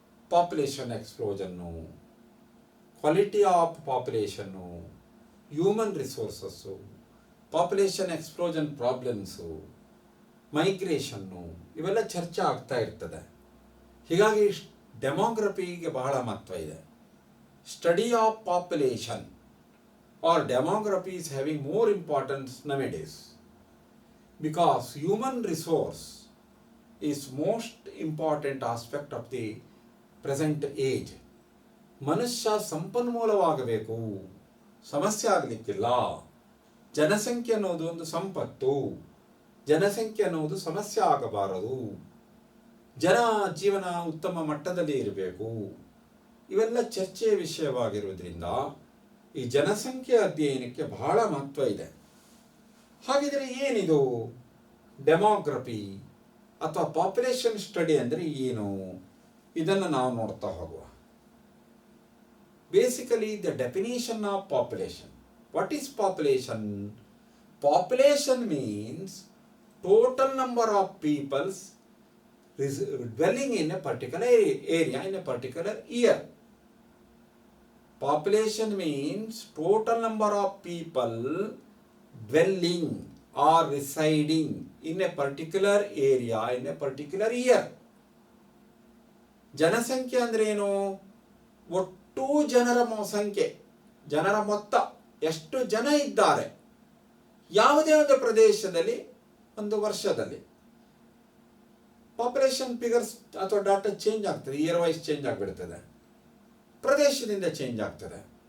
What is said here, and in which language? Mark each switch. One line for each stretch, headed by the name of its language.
Kannada: Population ಎಕ್ಸ್ಪ್ಲೋಷನ್ನು, quality of population, human resources, population explosion problems, ಮೈಗ್ರೇಷನ್ನು, ಇವೆಲ್ಲ ಚರ್ಚೆ ಆಗ್ತಾ ಇರ್ತದೆ. ಹೀಗಾಗಿ ಡೆಮೋಗ್ರಫಿಗೆ ಬಹಳ ಮಹತ್ವ ಇದೆ.
English: Study of population or demography is having more importance nowadays, because human resource is most important aspect of the present age.
Kannada: ಮನುಷ್ಯ ಸಂಪನ್ಮೂಲವಾಗಬೇಕು, ಸಮಸ್ಯೆ ಆಗಲಿಕ್ಕಿಲ್ಲ. ಜನಸಂಖ್ಯೆ ಅನ್ನೋದು ಒಂದು ಸಂಪತ್ತು, ಜನಸಂಖ್ಯೆ ಅನ್ನೋದು ಸಮಸ್ಯೆ ಆಗಬಾರದು. ಜನ ಜೀವನ ಉತ್ತಮ ಮಟ್ಟದಲ್ಲಿ ಇರಬೇಕು. ಇವೆಲ್ಲ ಚರ್ಚೆಯ ವಿಷಯವಾಗಿರುವುದರಿಂದ ಈ ಜನಸಂಖ್ಯೆ ಅಧ್ಯಯನಕ್ಕೆ ಬಹಳ ಮಹತ್ವ ಇದೆ. ಹಾಗಿದ್ರೆ ಏನಿದು ಡೆಮೋಗ್ರಫಿ ಅಥವಾ ಪಾಪ್ಯುಲೇಷನ್ ಸ್ಟಡಿ ಅಂದರೆ ಏನು? ಇದನ್ನು ನಾವು ನೋಡ್ತಾ ಹೋಗುವ.
English: Basically the definition of population. What is population? Population means total number of peoples dwelling in a particular area in a particular year. Population means total number of people dwelling or residing in a particular area in a particular year.
Kannada: ಜನಸಂಖ್ಯೆ ಅಂದ್ರೆ ಏನು? ಒಟ್ಟು ಜನರ ಸಂಖ್ಯೆ, ಜನರ ಮೊತ್ತ, ಎಷ್ಟು ಜನ ಇದ್ದಾರೆ ಯಾವುದೇ ಒಂದು ಪ್ರದೇಶದಲ್ಲಿ ಒಂದು ವರ್ಷದಲ್ಲಿ. ಪಾಪ್ಯುಲೇಷನ್ ಫಿಗರ್ಸ್ ಅಥವಾ ಡಾಟಾ ಚೇಂಜ್ ಆಗ್ತದೆ, ಇಯರ್ ವೈಸ್ ಚೇಂಜ್ ಆಗಿಬಿಡ್ತದೆ, ಪ್ರದೇಶದಿಂದ ಚೇಂಜ್ ಆಗ್ತದೆ.